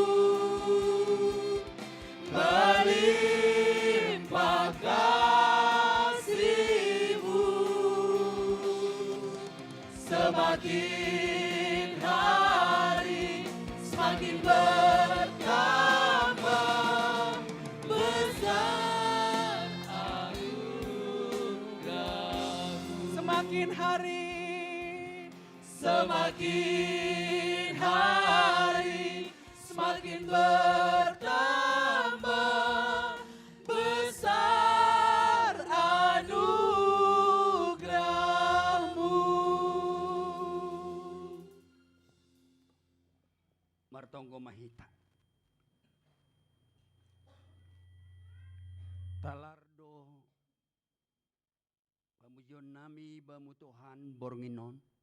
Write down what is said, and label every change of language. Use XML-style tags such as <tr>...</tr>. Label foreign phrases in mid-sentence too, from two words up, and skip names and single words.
<id>melimpah kasih-Mu, semakin hari semakin bertambah besar anugerah-Mu. semakin hari, Semakin hari semakin bertambah besar anugerah-Mu.</id> <bts>Martonggo mahita. Talardo pamujon nami bamu Tuhan bornginon.</bts>